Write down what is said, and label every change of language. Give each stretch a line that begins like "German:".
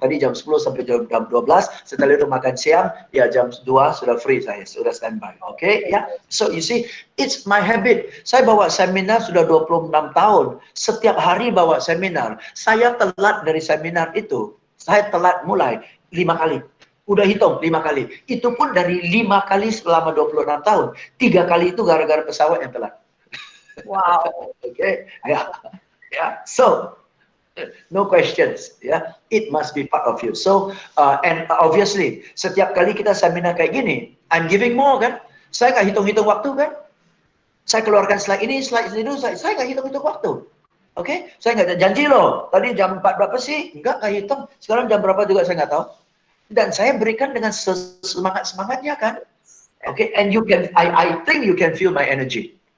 Indonesian: Tadi jam 10 sampai jam 12, setelah itu makan siang, ya jam 2 sudah free saya, sudah standby.
English: Oke ya, so you see, it's my habit.
Indonesian: Saya bawa seminar sudah 26 tahun. Setiap hari bawa seminar. Saya telat dari seminar itu, saya telat mulai 5 kali. Udah hitung 5 kali. Itu pun dari 5 kali selama 26 tahun. 3 kali itu gara-gara pesawat yang telat. Wow.
English: Okay, yeah. So no questions, ya. It must be part of you. So and obviously
Indonesian: setiap kali kita seminar kayak gini,
English: I'm giving more
Indonesian: kan. Saya nggak hitung-hitung waktu kan. Saya keluarkan slide ini, slide itu, saya nggak hitung-hitung waktu. Oke, saya nggak janji loh. Tadi jam 4 berapa sih? Nggak hitung. Sekarang jam berapa juga saya nggak tahu. Dan saya berikan dengan semangat-semangatnya kan.
English: Oke, and you can, I think you can feel my energy.